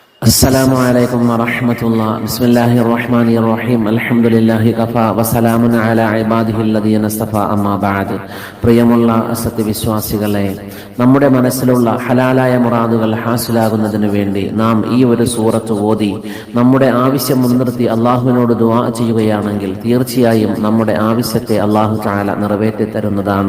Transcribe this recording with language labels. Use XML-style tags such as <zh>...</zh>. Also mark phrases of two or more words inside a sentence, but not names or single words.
<ar>السلام عليكم ورحمة الله. بسم الله الرحمن الرحيم. الحمد لله كفى وسلام على عباده الذين اصطفى. أما بعد.</ar> <ml>പ്രിയമുള്ള സത്യവിശ്വാസികളെ, നമ്മുടെ മനസ്സിലുള്ള ഹലാലായ മുറാദുകൾ ഹാസിലാകുന്നതിന് വേണ്ടി നാം ഈ ഒരു സൂറത്ത് ഓതി നമ്മുടെ ആവശ്യം മുൻനിർത്തി അള്ളാഹുവിനോട് ദുആ ചെയ്യുകയാണെങ്കിൽ തീർച്ചയായും നമ്മുടെ ആവശ്യത്തെ</ml> <ar>الله تعالى</ar> <ml>നിറവേറ്റി തരുന്നതാണ്.</ml>